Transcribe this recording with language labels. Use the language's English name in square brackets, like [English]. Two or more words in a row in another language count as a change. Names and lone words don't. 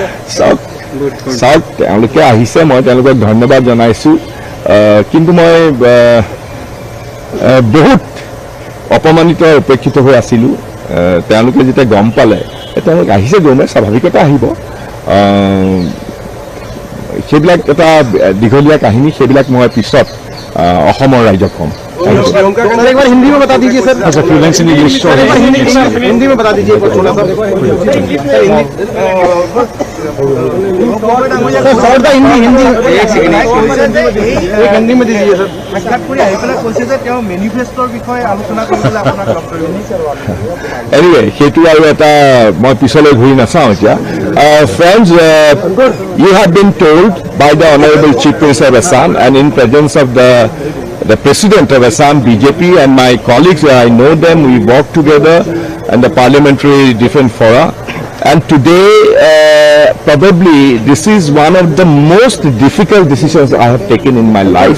[Assamese] চাওক তেওঁলোকে আহিছে মই তেওঁলোকক ধন্যবাদ জনাইছোঁ কিন্তু মই বহুত অপমানিত উপেক্ষিত হৈ আছিলোঁ তেওঁলোকে যেতিয়া গম পালে তেওঁলোক আহিছে গমে স্বাভাৱিকতে আহিব সেইবিলাক এটা দীঘলীয়া কাহিনী সেইবিলাক মই পিছত অসমৰ ৰাইজক ক'ম [Hindi] एक बार हिंदी में बता दीजिए सर [English] अच्छा fluence in English [Hindi] हिंदी में बता दीजिए हिंदी में दीजिए सर। [English] Anyway, [Assamese] সেইটো আৰু এটা মই পিছলৈ ঘূৰি নাচাওঁ এতিয়া। [English] Friends, you have been told by the Honorable Chief Minister of Assam and in presence of the President of Assam BJP and my colleagues, I know them, we work together in the parliamentary different fora. And today, probably this is one of the most difficult decisions I have taken in my life.